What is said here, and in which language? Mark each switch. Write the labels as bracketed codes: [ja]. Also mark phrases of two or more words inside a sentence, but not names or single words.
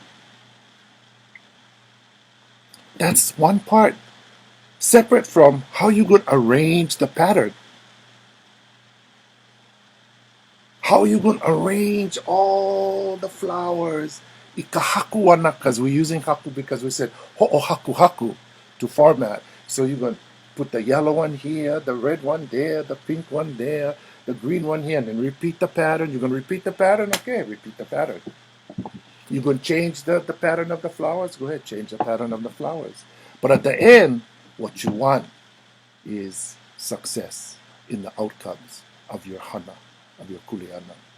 [en] That's one part. Separate from how you could arrange the pattern. How you going to arrange all the flowers? Ikahakuana, because we're using haku because we said [haw] ho'o haku haku [en] to format. So you're going to put the yellow one here, the red one there, the pink one there, the green one here, and then repeat the pattern. You're going to repeat the pattern? Okay, repeat the pattern. You're going to change the pattern of the flowers? Go ahead, change the pattern of the flowers. But at the end, what you want is success in the outcomes of your hana, of your kuleana.